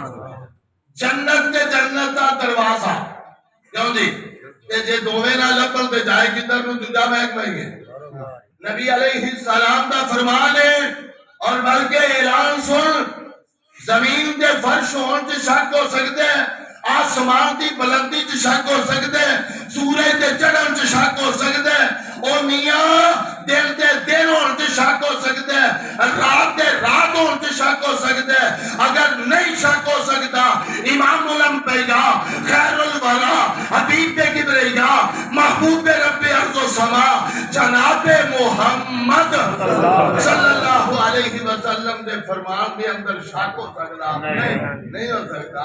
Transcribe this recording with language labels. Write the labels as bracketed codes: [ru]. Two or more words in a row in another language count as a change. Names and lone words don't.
[pa] جنت تے جنت دا دروازہ کیوں جی تے جے دوویں نہ لبل تے جائے کدھر نو دوجا محکمہ ہی ہے۔ نبی [ar] علیہ السلام [pa] دا فرمان ہے، اور بلکہ اعلان سن، زمین دے فرش ہون تے شک ہو سکتے ہیں، آسمان دی بلندی تے شک ہو سکتے ہیں، سورج دے چڑھن تے شک ہو سکتے ہیں، او میاں دل دے دن ہون تے شک ہو سکتے ہیں، رات دے رات ہون تے شک ہو سکتے ہیں، اگر نہیں شک ہو سکتا [ar] امام الانبیاء خیر الورا [pa] حبیب کبریا محبوب رب ارض و سما جناب محمد [ar] صلی اللہ علیہ وسلم [pa] دے فرمان دے اندر شک ہو سکتا نہیں ہو سکتا۔